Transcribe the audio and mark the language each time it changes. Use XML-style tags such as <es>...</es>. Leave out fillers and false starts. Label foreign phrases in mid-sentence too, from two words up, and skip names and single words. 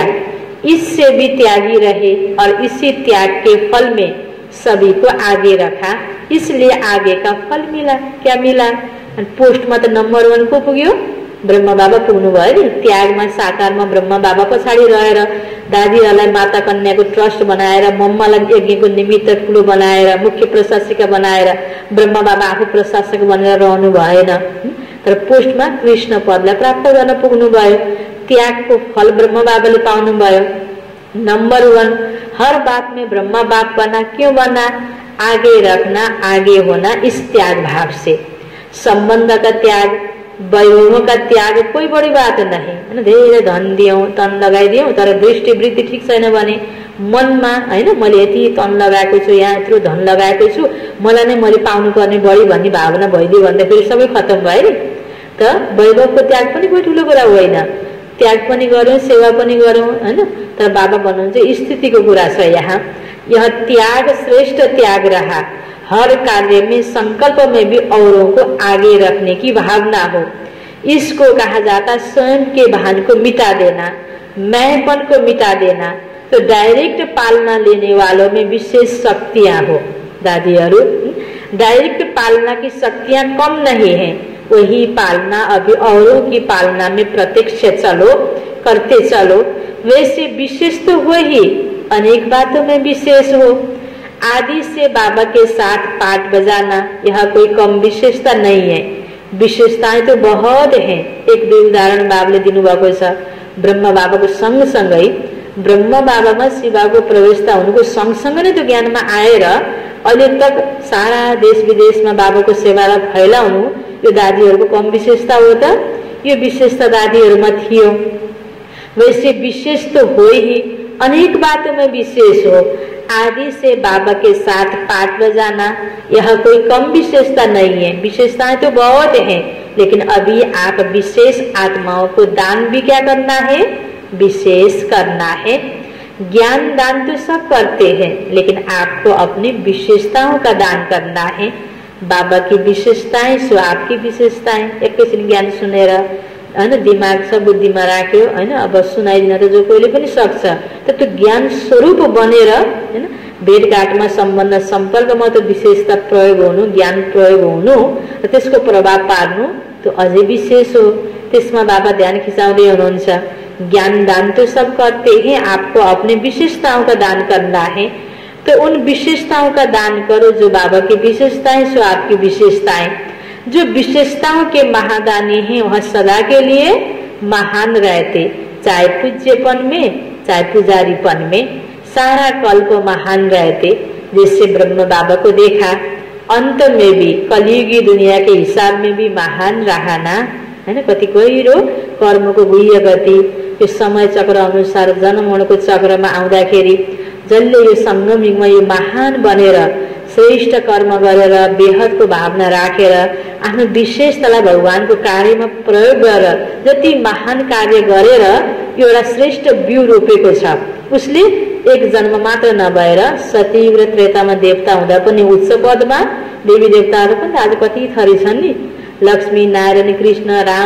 <hi>इससे भी त्यागी रहे और इसी त्याग के फल में सभी को आगे रखा, इसलिए आगे का फल मिला। क्या मिला?</hi> <ne>पोस्टमा त नम्बर 1 को पुग्यो, ब्रह्म बाबा पुग्नु भयो नि। त्यागमा साकारमा ब्रह्म बाबा पछाडि रहेर दादीहरूलाई माता कन्याको ट्रस्ट बनाएर, मम्मालाई यज्ञको निमित्त ठुलो बनाएर, मुख्य प्रशासिका बनाएर ब्रह्म बाबा आफू प्रशासक बनेर रहनु भएन। तर पोस्टमा कृष्ण पदलाई प्राप्त गर्न पुग्नु भयो। त्यागको फल ब्रह्म बाबाले पाउनु भयो।</ne> <hi>नंबर 1 हर बात में ब्रह्मा बाप बना। क्यों बना? आगे रखना, आगे होना इस त्याग भाव से। संबंध का त्याग, वैभवों का त्याग कोई बड़ी बात नहीं है।</hi> <ne>धेरै धन दियौं, तन लगाइदियौं, तर दृष्टि वृत्ति ठीक छैन भने मनमा हैन मैले यति तन लगाएको छु, यहाँ यत्रो धन लगाएको छु, मलाई नै मैले पाउनु पर्ने बढी भन्ने भावना भइदियो भन्दाखेरि सबै खतम भयो नि। त वैभवको त्याग पनि कोही ठुलो कुरा होइन। त्याग पनि गर्यौं, सेवा पनि गर्यौं हैन। तर बाबा भन्नुहुन्छ स्थितिको कुरा छ यहाँ।</ne> <hi>यह त्याग श्रेष्ठ त्याग रहा। हर कार्य में, संकल्प में भी औरों को आगे रखने की भावना हो। इसको कहा जाता स्वयं के भान को मिटा देना, मैंपन को मिटा देना। तो डायरेक्ट पालना लेने वालों में विशेष शक्तियां हो। दादीहरू डायरेक्ट पालना की शक्तियां कम नहीं है, वही पालना अभी औरों की पालना में प्रत्यक्ष चलो, करते चलो। वैसे विशेष तो हो ही, अनेक बातों में विशेष हो। आदि से बाबा के साथ पाठ बजाना यह कोई कम विशेषता नहीं है। विशेषताएं तो बहुत हैं। 1-2 उदाहरण</hi> <ne>बाबाले दिनुभएको छ। ब्रह्म बाबाको सँगसँगै ब्रह्म बाबामा शिवको प्रवेशता हुनुको सँगसँगै नै त्यो ज्ञानमा आएर अहिले तक सारा देश विदेशमा बाबाको सेवालाई फैलाउनु यो दादीहरूको कम विशेषता हो त? यो विशेषता दादीहरूमा थियो।</ne> <hi>वैसे विशेष तो हो ही, अनेक बातों में विशेष हो। आदि से बाबा के साथ पाठ बजाना यह कोई कम विशेषता नहीं है। विशेषताएं तो बहुत हैं, लेकिन अभी आप विशेष आत्माओं को दान भी क्या करना है? विशेष करना है। ज्ञान दान तो सब करते हैं, लेकिन आपको अपनी विशेषताओं का दान करना है। बाबा की विशेषताएं सो आपकी विशेषताएं।</hi> <ne>एकैछिन ज्ञान सुनेर हैन दिमाग छ बुद्धिमा राख्यो हैन, अब सुनाइदिन त जो कोहीले पनि सक्छ। त त्यो ज्ञान स्वरूप बनेर हैन भेटघाटमा सम्बन्ध सम्पर्कमा त विशेषता प्रयोग हुनु, ज्ञान प्रयोग हुनु र त्यसको प्रभाव पार्नु त्यो अझै विशेष हो। त्यसमा बाबा ध्यान खिचाउँदै हुनुहुन्छ।</ne> <hi>ज्ञान दान तो सब करते हैं, आपको अपने विशेषताओं का दान करना है। तो उन विशेषताओं का दान करो जो बाबा की विशेषताएं सो आपकी विशेषताएं। जो विशेषताओं के महादानी हैं वह सदा के लिए महान रहते, चाहे पूज्यपन में चाहे पुजारीपन में सारा कल्प महान रहते। जिससे ब्रह्म बाबा को देखा, अंत में भी कलियुगी दुनिया के हिसाब में भी महान रहना हैन।</hi> <ne>कति गहिरो कर्मको गुह्य गति यो समय चक्र अनुसार जन्मको चक्रमा आउँदाखेरि जसले यो संगमिकमा यो महान बनेर श्रेष्ठ कर्म गरेर बेहदको भावना राखेर आफ्नो विशेषतालाई भगवानको कार्यमा प्रयोग गरेर जति महान कार्य गरेर एउटा श्रेष्ठ बिउ रोपेको छ, उसले एक जन्म मात्र नभएर सतीयुग र त्रेतामा देवता हुँदा पनि उच्च पदमा, देवी देवताहरू पनि आज कति थरी छन् नि, लक्ष्मी नारायण कृष्ण राम।</ne>